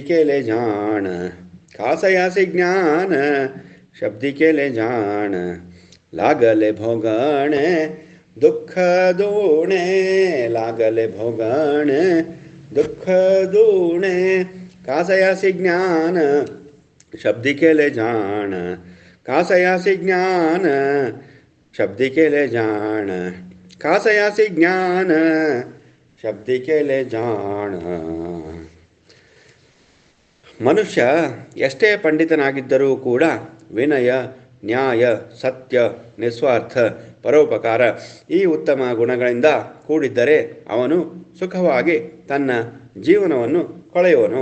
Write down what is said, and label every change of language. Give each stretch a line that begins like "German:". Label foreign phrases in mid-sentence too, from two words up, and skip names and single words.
Marathi: केले जाण, कासयासी ज्ञान शब्दी केले जाण, लागले भोगणे दुःख दूणे, लागले भोगणे दुःख दूणे, कासयासी ज्ञान शब्दी केले जाण, कासयासी ज्ञान शब्दी केले जाण, कासयासी ज्ञान शब्दी केले जाण.
Kannada: ಮನುಷ್ಯ ಎಷ್ಟೇ ಪಂಡಿತನಾಗಿದ್ದರೂ ಕೂಡ ವಿನಯ, ನ್ಯಾಯ, ಸತ್ಯ, ನಿಸ್ವಾರ್ಥ, ಪರೋಪಕಾರ ಈ ಉತ್ತಮ ಗುಣಗಳಿಂದ ಕೂಡಿದ್ದರೆ ಅವನು ಸುಖವಾಗಿ ತನ್ನ ಜೀವನವನ್ನು ಕಳೆಯುವನು.